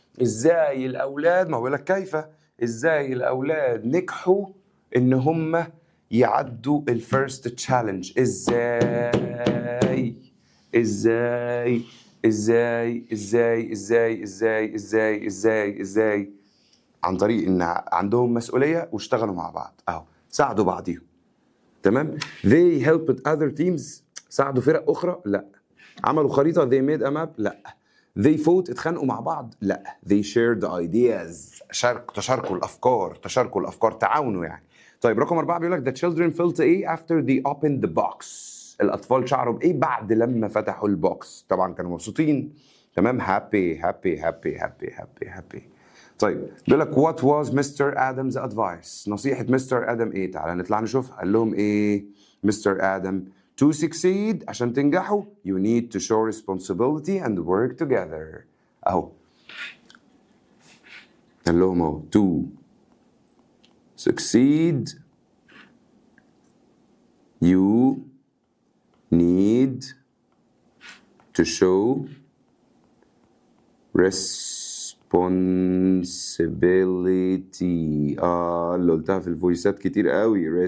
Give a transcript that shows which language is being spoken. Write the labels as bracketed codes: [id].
[ar] إزاي الأولاد، ما هو لك كيف، إزاي الأولاد نجحوا إن هم يعدوا الفيرست تشالنج؟ إزاي إزاي إزاي إزاي إزاي إزاي إزاي إزاي إزاي؟ عن طريق ان عندهم مسؤوليه واشتغلوا مع بعض، اهو ساعدوا بعضيهم. تمام. [en] they helped other teams، [ar] ساعدوا فرق اخرى؟ لا. عملوا خريطه [en] they made a map؟ [ar] لا. [en] they fought، [ar] اتخانقوا مع بعض؟ لا. [en] they shared ideas، [ar] تشاركوا الافكار، تعاونوا يعني. طيب رقم 4 بيقول لك [en] the children felt [ar] ايه [en] after they opened the box؟ [ar] الاطفال شعروا بايه بعد لما فتحوا البوكس؟ طبعا كانوا مبسوطين. تمام. happy. طيب بيقول لك [en] what was Mr. Adam's advice؟ [ar] نصيحة مستر آدم ايه؟ تعالى نطلع نشوف. قال لهم ايه مستر آدم؟ [en] to succeed، [ar] عشان تنجحوا [en] you need to show responsibility and work together. [ar] اهو قال لهم اهو [en] to succeed you need to show responsibility. [ar] اللي قلتها في الفويسات كتير قوي.